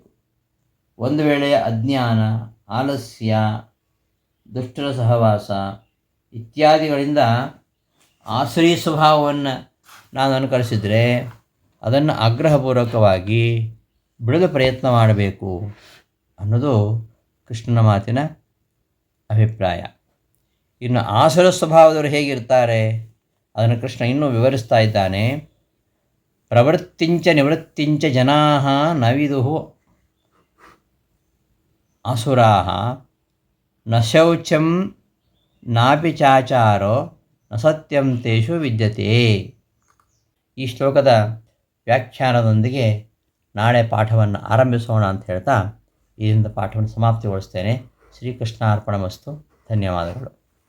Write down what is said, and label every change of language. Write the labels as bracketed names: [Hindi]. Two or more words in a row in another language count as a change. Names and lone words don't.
[Kannada] ಒಂದು ವೇಳೆಯ ಅಜ್ಞಾನ, ಆಲಸ್ಯ, ದುಷ್ಟರ ಸಹವಾಸ ಇತ್ಯಾದಿಗಳಿಂದ ಆಸುರಿ ಸ್ವಭಾವವನ್ನು ನಾನು ಅನುಕರಿಸಿದರೆ ಅದನ್ನು ಆಗ್ರಹಪೂರ್ವಕವಾಗಿ ಬಿಡಲು ಪ್ರಯತ್ನ ಮಾಡಬೇಕು ಅನ್ನೋದು ಕೃಷ್ಣನ ಮಾತಿನ ಅಭಿಪ್ರಾಯ. ಇನ್ನು ಆಸುರ ಸ್ವಭಾವದವರು ಹೇಗಿರ್ತಾರೆ ಅದನ್ನು ಕೃಷ್ಣ ಇನ್ನೂ ವಿವರಿಸ್ತಾ ಇದ್ದಾನೆ. [Sanskrit] ಪ್ರವೃತ್ತಿಂಚ ನಿವೃತ್ತಿಂಚ ಜನಾ ನ ವಿದುಃ ಆಸುರಾಃ ನ ಶೌಚಂ ನಾಪಿ ಚಾಚಾರೋ ನ ಸತ್ಯಂ ತೇಷು ವಿದ್ಯತೆ. [Kannada] ಈ ಶ್ಲೋಕದ ವ್ಯಾಖ್ಯಾನದೊಂದಿಗೆ ನಾಳೆ ಪಾಠವನ್ನು ಆರಂಭಿಸೋಣ ಅಂತ ಹೇಳ್ತಾ ಇದರಿಂದ ಪಾಠವನ್ನು ಸಮಾಪ್ತಿಗೊಳಿಸ್ತೇನೆ. [Sanskrit] ಶ್ರೀಕೃಷ್ಣ ಅರ್ಪಣಮಸ್ತು. [Kannada] ಧನ್ಯವಾದಗಳು.